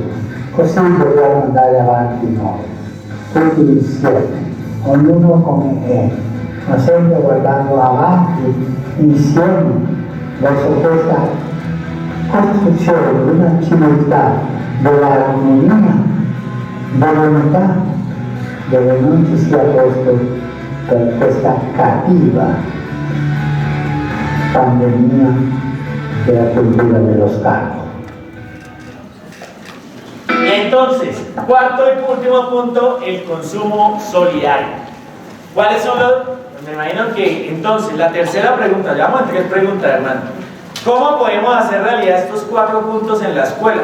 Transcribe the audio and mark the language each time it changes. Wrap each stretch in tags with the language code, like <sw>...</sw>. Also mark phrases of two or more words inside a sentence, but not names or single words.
<it>Così dobbiamo andare avanti noi, tutti insieme, ognuno come è, ma sempre guardando avanti insieme verso questa costruzione di una civiltà dell'armonia, dell'unità, dove non ci sia posto per questa cattiva pandemia della cultura dello scarto.</it> <es>Entonces, cuarto y último punto, el consumo solidario. ¿Cuáles son los? Me imagino que entonces la tercera pregunta, ya vamos a 3 preguntas, hermano. ¿Cómo podemos hacer realidad estos 4 puntos en la escuela?</es>